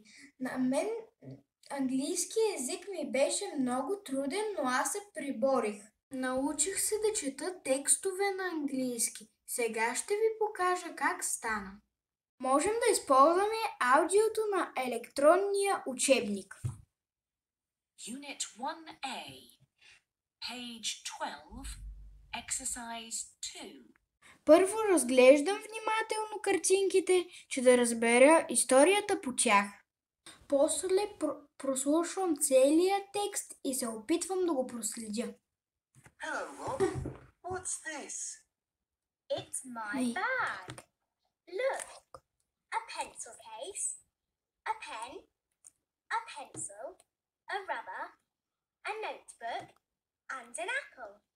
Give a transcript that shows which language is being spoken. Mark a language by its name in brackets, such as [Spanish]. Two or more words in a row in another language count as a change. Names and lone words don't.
[Bulgarian] На мен английски език ми беше много труден, но аз се приборих. Научих се да чета текстове на английски. Сега ще ви покажа как стана. Можем да използваме аудиото на електронния учебник. [English] Unit 1A, page 12, exercise 2. [Bulgarian] Първо разглеждам внимателно картинките, че да разбера историята по тях. После прослушвам целия текст и се опитвам да го проследя. [English] Hello, Rob. What's this? It's my bag. Look, a pencil case, a pen, a pencil, a rubber, a notebook, and an apple.